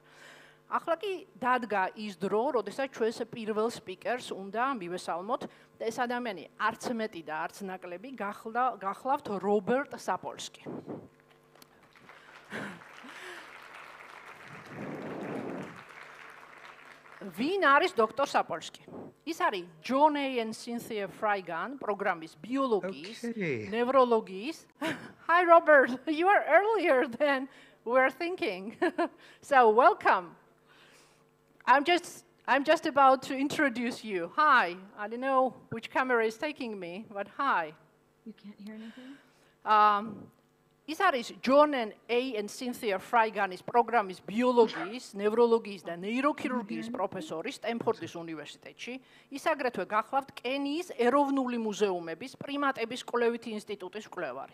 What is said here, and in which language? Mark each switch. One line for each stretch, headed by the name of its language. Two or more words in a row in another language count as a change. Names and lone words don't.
Georgian: ახლა კი დადგა ის დრო, როდესაც ჩვენს პირველ სპიკერს უნდა მივესალმოთ და ეს ადამიანი არც მეტი და არც ნაკლები გახლავთ რობერტ საპოლსკი. ვინ არის დოქტორ საპოლსკი? ის არის ჯონ and Cynthia Frygan პროგრამის ბიოლოგიის, ნევროლოგიის.
English: Hi Robert, you are earlier than we were thinking. So welcome. I'm just about to introduce you. Hi. I don't know which camera is taking me, but hi. You can't hear anything?
Georgian: ის არის ჯონ and Cynthia Fryganis პროგრამის ბიოლოგიის, ნევროლოგიის და ნეიროქირურგიის პროფესორი სტენფორდის უნივერსიტეტში. ის აგრეთვე გახლავთ კენიის ეროვნული მუზეუმების პრიმატების კვლევითი ინსტიტუტის მკვლევარი.